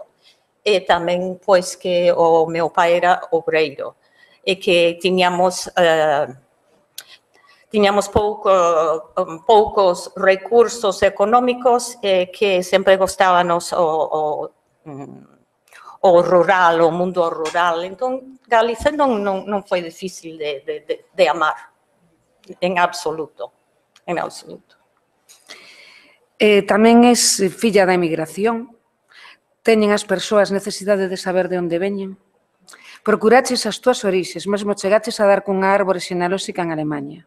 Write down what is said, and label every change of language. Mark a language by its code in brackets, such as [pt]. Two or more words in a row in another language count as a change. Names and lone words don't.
[pt] E também, pois, que o meu pai era obreiro e que tínhamos poucos recursos econômicos e que sempre gostávamos o rural, o mundo rural. Então, Galicia não foi difícil de amar, em absoluto. Em absoluto. [gl] Tamén és filla da emigración. Teñen as persoas necesidade de saber de onde veñen? Procuraches as túas orixes, mesmo chegaches a dar cunha árbore xenealóxica en Alemanha.